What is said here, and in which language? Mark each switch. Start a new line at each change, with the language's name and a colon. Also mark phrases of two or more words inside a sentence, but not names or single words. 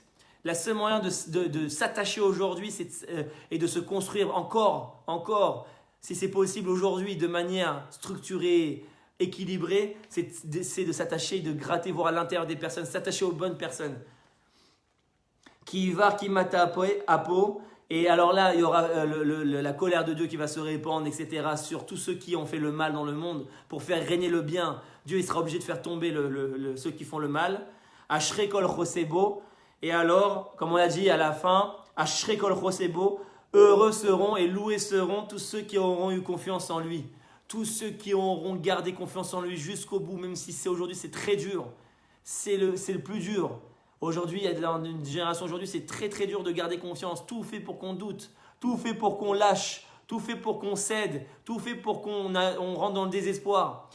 French: Le seul moyen de s'attacher aujourd'hui et de se construire encore, si c'est possible aujourd'hui, de manière structurée, équilibrée, c'est de s'attacher, de gratter, voir à l'intérieur des personnes, s'attacher aux bonnes personnes. Qui va, qui mata apo. Et alors là, il y aura la colère de Dieu qui va se répandre, etc. sur tous ceux qui ont fait le mal dans le monde pour faire régner le bien. Dieu, il sera obligé de faire tomber ceux qui font le mal.
Hebrew: אשרי כל חוסי בו.
French: Et alors, comme on l'a dit à la fin,
Hebrew: אשרי כל חוסי בו,
French: heureux seront et loués seront tous ceux qui auront eu confiance en lui. Tous ceux qui auront gardé confiance en lui jusqu'au bout, même si aujourd'hui c'est très dur. C'est le plus dur. Aujourd'hui, dans une génération aujourd'hui, c'est très très dur de garder confiance. Tout fait pour qu'on doute, tout fait pour qu'on lâche, tout fait pour qu'on cède, tout fait pour qu'on rentre dans le désespoir.